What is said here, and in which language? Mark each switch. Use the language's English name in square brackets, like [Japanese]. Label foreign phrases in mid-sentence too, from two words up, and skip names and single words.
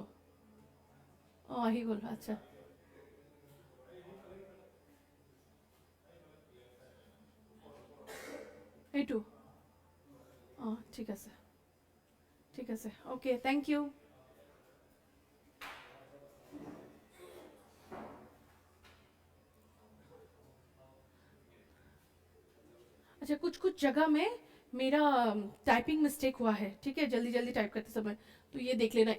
[Assamese] অঁ আহি গ'ল, আচ্ছা এইটো অঁ ঠিক আছে ঠিক আছে, [English] okay thank you. [Hindi] अच्छा कुछ कुछ जगह में मेरा टाइपिंग मिस्टेक हुआ है, ठीक है, जल्दी जल्दी टाइप करते समय, तो ये देख लेना।